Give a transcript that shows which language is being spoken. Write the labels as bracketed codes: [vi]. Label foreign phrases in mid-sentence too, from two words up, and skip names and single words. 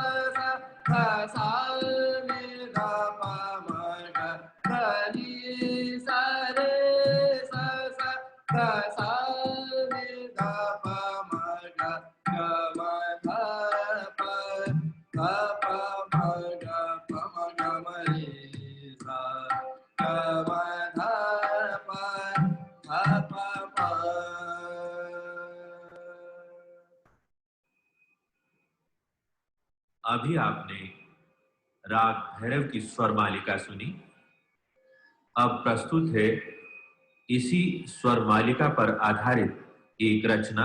[hi] सा ध सा नि ध प म ग ध नि सा रे सा सा ध सा नि ध प म ग ग म ध प ध प म ग प म ग म रे सा ग म ध प ध प प। अभी आपने राग भैरव की स्वर मालिका सुनी। अब प्रस्तुत है इसी स्वर मालिका पर आधारित एक रचना।